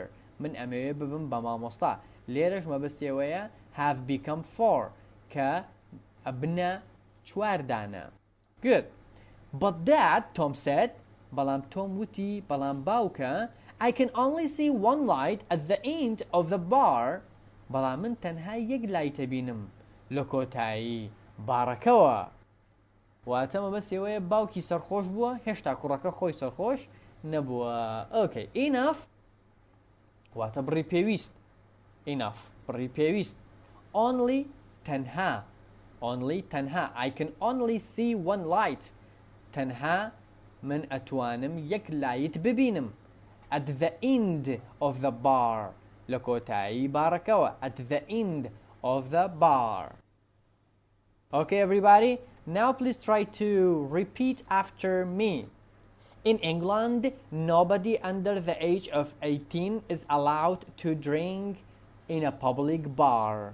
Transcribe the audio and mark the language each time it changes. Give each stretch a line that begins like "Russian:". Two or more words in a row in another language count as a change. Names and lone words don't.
Central Kurdish: من ئەمەوێ ببم بە مامۆستا. لێرەش مەبەستیەوەیە
English: have become four
Central Kurdish: کە ئەبنە چواردانە.
English: Good. But Dad, Tom said,
Central Kurdish: بەڵام تۆم وتی بەڵام باوکە
English: I can only see one light at the end of the bar.
Central Kurdish: بەڵام من تەنها یەک لایتە بینم لە کۆتایی بارەکەوە. واتە مەبەستیەوەیە باوکی سەرخۆش بووە هێشتا کوڕەکە خۆی سەرخۆش نەبووە.
English: Okay. Enough
Central Kurdish: واتە بڕی پێویست. Enough بڕی پێویست. Only تەنها.
English: Only تەنها. I can only see one light.
Central Kurdish: تەنها من ئەتوانم یەک لایت ببینم.
English: At the end of the bar
Central Kurdish: لە کۆتایی بارەکەوە.
English: At the end of the bar. Okay everybody, now please try to repeat after me. In England, nobody under the age of 18 is allowed to drink in a public bar.